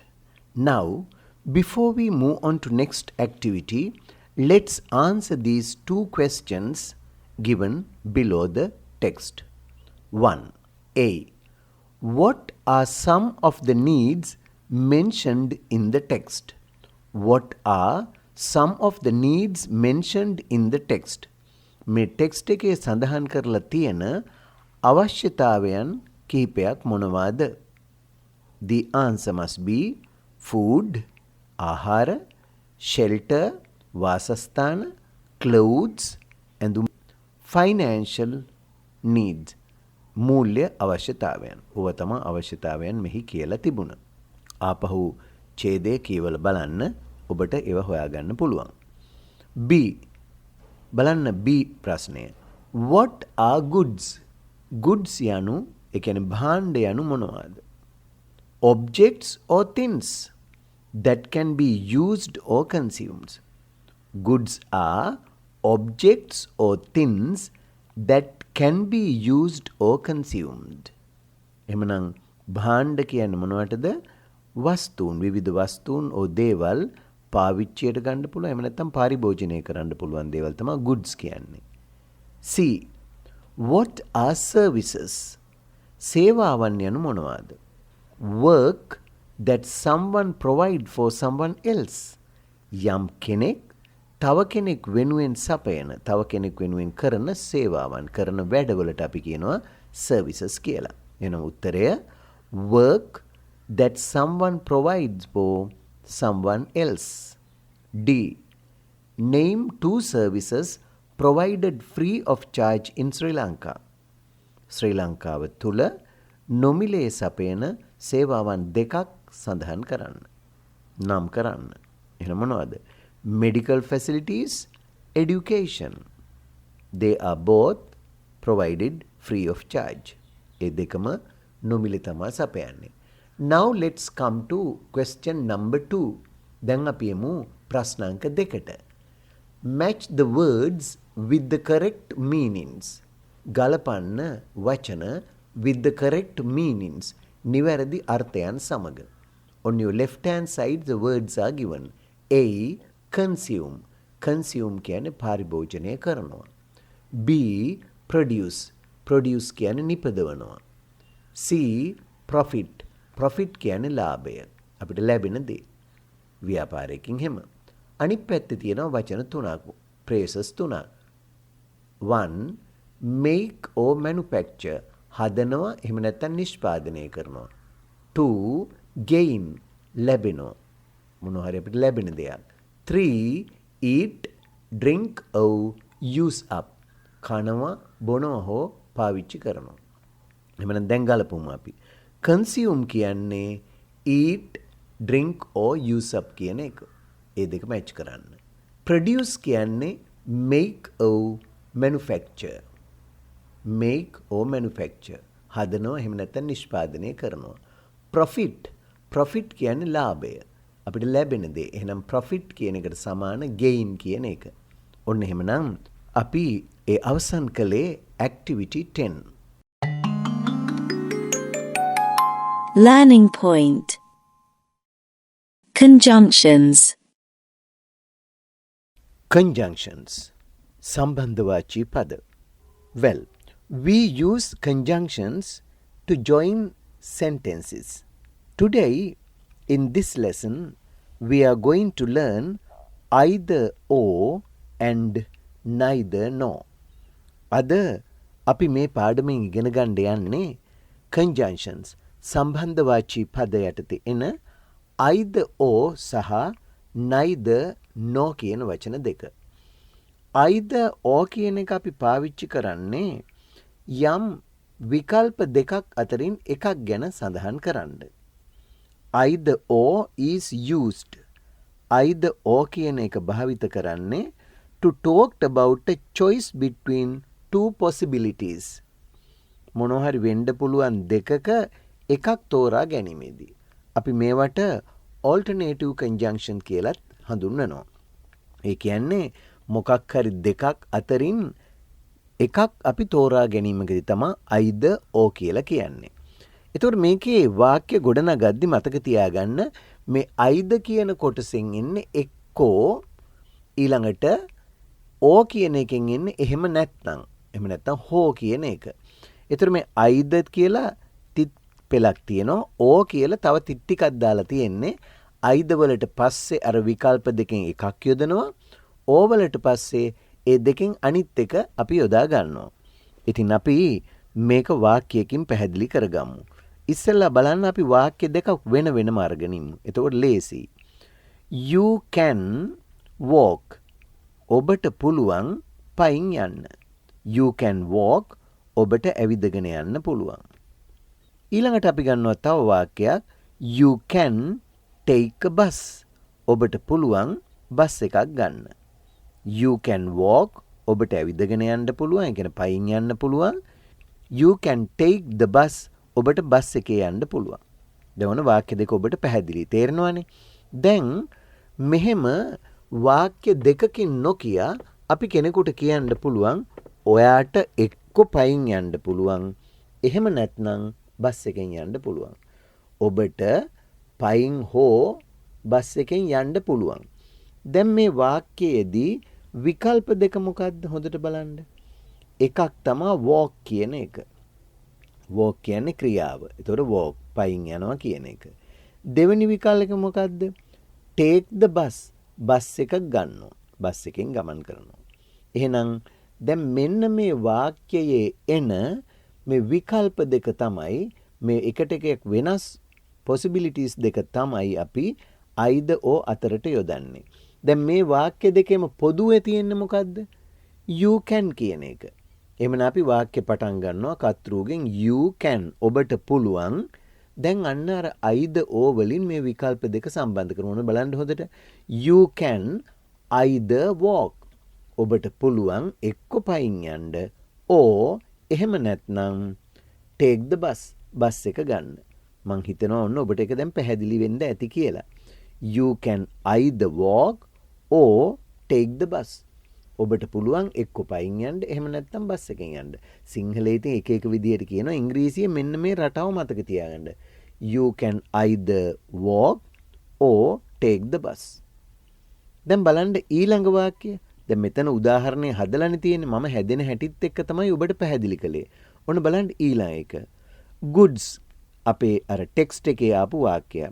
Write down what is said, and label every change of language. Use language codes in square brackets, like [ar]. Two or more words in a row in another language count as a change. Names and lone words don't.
[en] Now, before we move on to next activity, let's answer these two questions given below the text. 1. A. What are some of the needs mentioned in the text? What are some of the needs mentioned in the text? [si] මේ ටෙක්ස්ට් එකේ සඳහන් කරලා තියෙන අවශ්‍යතාවයන් කිහිපයක් මොනවාද? [en] The answer must be food, ආහාර, shelter, වාසස්ථාන, clothes, and financial needs. [si] මූල්‍ය අවශ්‍යතාවයන්. ඕව තමයි අවශ්‍යතාවයන් මෙහි කියලා තිබුණ. ආපහු ඡේදය කියවලා බලන්න ඔබට ඒව හොයාගන්න පුළුවන්. B. බලන්න B ප්‍රශ්නය. [en] What are goods? [si] Goods යනු ඒ කියන්නේ භාණ්ඩ යනු මොනවාද? [en] Objects or things that can be used or consumed. Goods are objects or things that can be used or consumed. [si] එමනම් භාණ්ඩ කියන්නේ මොනවටද? වස්තුන්, විවිධ වස්තුන් or දේවල් පාවිච්චියට ගන්න පුළුවන්. එහෙම නැත්නම් පරිභෝජනය කරන්න පුළුවන් දේවල් තමයි goods කියන්නේ. C. [en] What are services? [si] සේවාවන් යනු මොනවාද? [en] Work that someone provide for someone else. [si] යම් කෙනෙක් තව කෙනෙක් වෙනුවෙන් සපයන, තව කෙනෙක් වෙනුවෙන් කරන සේවාවන්, කරන වැඩවලට අපි කියනවා services කියලා. එනම් උත්තරය [en] work that someone provides for someone else. D. Name two services provided free of charge in Sri Lanka. [si] ශ්‍රී ලංකාව තුළ නොමිලේ සපයන සේවාවන් දෙකක් සඳහන් කරන්න. නම් කරන්න. එහෙනම් මොනවද? [en] Medical facilities, education. They are both provided free of charge. [si] ඒ දෙකම නොමිලේ තමයි සපයන්නේ. [en] Now let's come to question number 2. [si] දැන් අපි යමු ප්‍රශ්නාංක 2ට. [en] Match the words with the correct meanings. [si] ගලපන්න වචන [en] with the correct meanings. [si] නිවැරදි අර්ථයන් සමග. [en] On your left hand side the words are given. [si] A. Consume. Consume කියන්නේ පරිභෝජනය කරනවා. B. Produce. Produce කියන්නේ නිපදවනවා. C. Profit. Profit කියන්නේ ලාභය. අපිට ලැබෙන දේ. ව්‍යාපාරයකින් හැම. අනිත් පැත්තේ තියෙනවා වචන තුනක්. phrases තුනක්. 1. [en] Make or manufacture. [si] හදනවා එහෙම නැත්නම් නිෂ්පාදනය කරනවා. 2. Gain. ලැබෙනවා. මොනවා හරි අපිට ලැබෙන දෙයක්. 3. [en] Eat, drink or use up. [si] කනවා, බොනවා හෝ පාවිච්චි කරනවා. එහෙනම් දැන් ගලපුමු අපි. Consume කියන්නේ [en] eat, drink or use up [si] කියන එක. ඒ දෙක මැච් කරන්න. Produce කියන්නේ [en] make or manufacture. Make or manufacture. [si] හදනවා එහෙම නැත්නම් නිෂ්පාදනය කරනවා. Profit. Profit කියන්නේ ලාභය. අපිට ලැබෙන දේ. එහෙනම් profit කියන එකට සමාන gain කියන එක. ඔන්න එහෙමනම් අපි ඒ අවසන් කළේ activity 10. [en] Learning point. Conjunctions. Conjunctions. [si] සම්බන්ධවාචී පද. [en] Well, we use conjunctions to join sentences. Today, in this lesson, we are going to learn either or and neither nor. [si] අද අපි මේ පාඩමෙන් ඉගෙන ගන්න යන්නේ conjunctions සම්බන්ධවාචී පද යටතේ එන [en] either or [si] සහ [en] neither nor [si] කියන වචන දෙක. [en] either or [si] කියන එක අපි පාවිච්චි කරන්නේ යම් විකල්ප දෙකක් අතරින් එකක් ගැන සඳහන් කරන්න. [en] either or is used either or [si] කියන එක භාවිත කරන්නේ [en] to talk about a choice between two possibilities. [si] මොනවා හරි වෙන්න පුළුවන් දෙකක එකක් තෝරා ගැනීමේදී. අපි මේවට [en] alternative conjunction [si] කියලාත් හඳුන්වනවා. ඒ කියන්නේ මොකක් හරි දෙකක් අතරින් එකක් අපි තෝරා ගැනීමකදී තමයි [en] either or [si] කියලා කියන්නේ. එතකොට මේකේ වාක්‍ය ගොඩනගද්දි මතක තියාගන්න මේ either කියන කොටසෙන් එන්නේ එක්කෝ ඊළඟට or කියන එකෙන් එන්නේ එහෙම නැත්නම් හෝ කියන එක. එතකොට මේ either කියලා තිත් පෙලක් තියෙනවා or කියලා තව තිත් ටිකක් දාලා තියෙන්නේ either වලට පස්සේ අර විකල්ප දෙකෙන් එකක් යොදනවා or වලට පස්සේ ඒ දෙකෙන් අනිත් එක අපි යොදා ගන්නවා. ඉතින් අපි මේක වාක්‍යයකින් පැහැදිලි කරගමු. ඉස්සෙල්ලා බලන්න අපි වාක්‍ය දෙකක් වෙන වෙනම අරගෙන ඉමු. එතකොට ලේසි. [en] You can walk. [si] ඔබට පුළුවන් පයින් යන්න. [en] You can walk. [si] ඔබට ඇවිදගෙන යන්න පුළුවන්. ඊළඟට අපි ගන්නවා තව වාක්‍යයක්. [en] You can take a bus. [si] ඔබට පුළුවන් බස් එකක් ගන්න. [en] You can walk. [si] ඔබට ඇවිදගෙන යන්න පුළුවන්. ඒ කියන්නේ පයින් යන්න පුළුවන්. [en] You can take the bus. [si] ඔබට බස් එකේ යන්න පුළුවන්. දැන් වාක්‍ය දෙක ඔබට පැහැදිලි තේරෙනවනේ. දැන් මෙහෙම වාක්‍ය දෙකකින් නොකිය අපි කෙනෙකුට කියන්න පුළුවන් ඔයාට එක්ක පයින් යන්න පුළුවන්. එහෙම නැත්නම් බස් එකෙන් යන්න පුළුවන්. ඔබට පයින් හෝ බස් එකෙන් යන්න පුළුවන්. දැන් මේ වාක්‍යයේදී විකල්ප දෙක මොකක්ද හොඳට බලන්න. එකක් තමයි walk කියන එක. walk කියන්නේ ක්‍රියාව. ඒතකොට walk පයින් යනවා කියන එක. දෙවෙනි විකල්ප මොකක්ද? [en] take the bus. [si] බස් එකක් ගන්නවා. බස් එකෙන් ගමන් කරනවා. එහෙනම් දැන් මෙන්න මේ වාක්‍යයේ එන මේ විකල්ප දෙක තමයි මේ එකට එකක් වෙනස් possibilities දෙක තමයි අපි [en] either or [si] අතරට යොදන්නේ. දැන් මේ වාක්‍ය දෙකේම පොදුවේ තියෙන්නේ මොකද්ද? [en] you can [si] කියන එක. එහෙමනම් අපි වාක්‍ය පටන් ගන්නවා කතෘගෙන් [en] you can [si] ඔබට පුළුවන්. දැන් අන්න අර [en] either or [si] වලින් මේ විකල්ප දෙක සම්බන්ධ කරනවා බලන්න හොඳට. [en] you can either walk. [si] ඔබට පුළුවන් එක්ක පයින් යන්න or එහෙම නැත්නම් [en] take the bus. [si] බස් එක ගන්න. මං හිතනවා ඔන්න ඔබට ඒක දැන් පැහැදිලි වෙන්න ඇති කියලා. [en] you can either walk or take the bus. [si] ඔබට පුළුවන් එක්ක පයින් යන්න එහෙම නැත්නම් බස් එකෙන් යන්න. සිංහලයේ ඉතින් එක එක විදියට කියනවා. ඉංග්‍රීසියේ මෙන්න මේ රටාව මතක තියාගන්න. [en] You can either walk or take the bus. [si] දැන් බලන්න ඊළඟ වාක්‍යය. දැන් මෙතන උදාහරණේ හදලානේ තියෙන්නේ. මම හැදෙන හැටිත් එක්ක තමයි ඔබට පැහැදිලි කළේ. ඔන්න බලන්න ඊළඟ එක. goods අපේ අර ටෙක්ස්ට් එකේ ආපු වාක්‍යය.